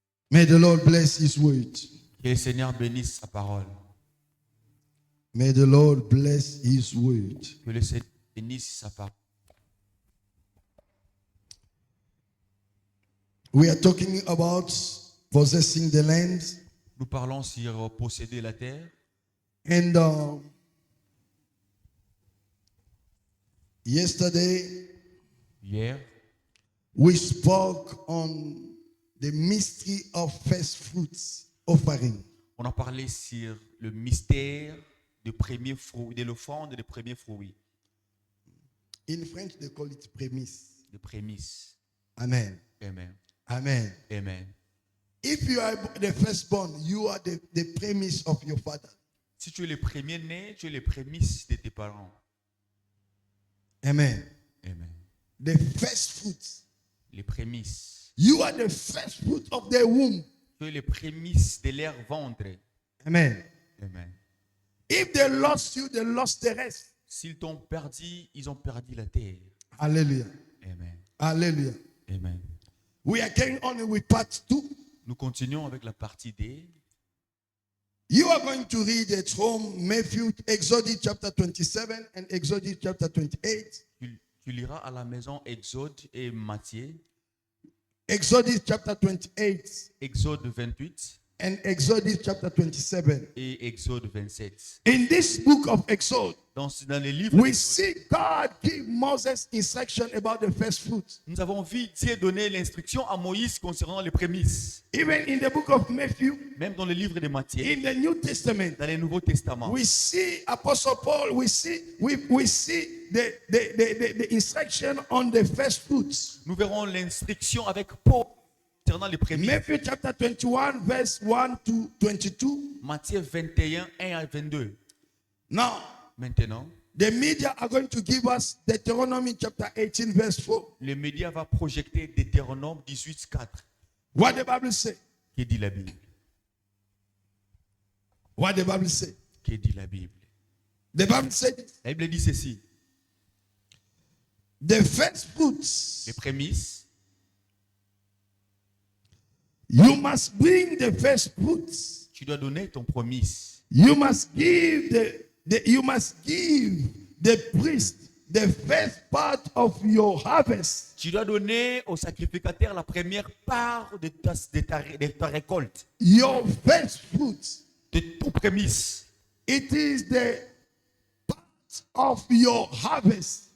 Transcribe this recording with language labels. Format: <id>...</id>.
<en>May the Lord bless his word.</en> <fr>Que le Seigneur bénisse sa parole.</fr> <en>May the Lord bless his word.</en> <fr>Que le Seigneur bénisse sa parole.</fr> <en>We are talking about possessing the land.</en> <fr>Nous parlons sur posséder la terre.</fr> <en>And yesterday,</en> <fr>Hier,</fr> <en>we spoke on the mystery of first fruits offering.</en> <fr>on a parlé sur le mystère des premiers fruits, de l'offrande des premiers fruits,</fr> <en>In French, they call it prémisse.</en> <fr>des prémices.</fr> <en>Amen.</en> <fr>Amen.</fr> <en>Amen.</en> <fr>Amen.</fr> <en>If you are the firstborn, you are the premise of your father.</en> <fr>Si tu es le premier né, tu es les prémices de tes parents.</fr> <en>Amen.</en> <fr>Amen.</fr> <en>The first fruits.</en> <fr>Les prémices.</fr> <en>You are the first fruit of their womb.</en> <fr>Tu es les prémices de leur ventre.</fr> <en>Amen.</en> <fr>Amen.</fr> <en>If they lost you, they lost the rest.</en> <fr>S'ils t'ont perdu, ils ont perdu la terre.</fr> <en>Hallelujah.</en> <fr>Amen.</fr> <en>Hallelujah.</en> <fr>Amen.</fr> <en>We are carrying on with part 2.</en> <fr>Nous continuons avec la partie D.</fr> <en>You are going to read at home Matthew, Exodus chapter 27 and Exodus chapter 28.</en> <fr>Tu liras à la maison Exode et Matthieu.</fr> <en>Exodus chapter 28</en> <fr>Exode 28</fr> <en>and Exodus chapter 27.</en> <fr>et Exode 27.</fr> <en>In this book of Exodus,</en> <fr>Dans les livres</fr> <en>we</en> <fr>d'Exode,</fr> <en>see God give Moses instruction about the first fruit.</en> <fr>nous avons vu Dieu donner l'instruction à Moïse concernant les prémices.</fr> <en>Even in the book of Matthew,</en> <fr>Même dans le livre de Matthieu,</fr> <en>in the New Testament,</en> <fr>dans le Nouveau Testament,</fr> <en>we see Apostle Paul, we see the instruction on the first fruits.</en> <fr>nous verrons l'instruction avec Paul concernant les prémices.</fr> <en>Matthew chapter 21, verse 1 to 22.</en> <fr>Matthieu 21, 1 à 22.</fr> <en>Now,</en> <fr>Maintenant,</fr> <en>The media are going to give us Deuteronomy chapter 18, verse 4.</en> <fr>Le média va projeter Deutéronome 18, 4.</fr> <en>What the Bible say?</en> <fr>Que dit la Bible?</fr> <en>What the Bible say?</en> <fr>Que dit la Bible?</fr> <en>The Bible said</en> <fr>La Bible dit ceci.</fr> <en>the first fruits.</en> <fr>Les prémices,</fr> <en>You must bring the first fruits.</en> <fr>tu dois donner ton prémisse.</fr> <en>You must give the priest the first part of your harvest.</en> <fr>Tu dois donner au sacrificateur la première part de ta récolte,</fr> <en>Your first fruits.</en> <fr>de ton prémisse.</fr> <en>It is the part of your harvest.</en>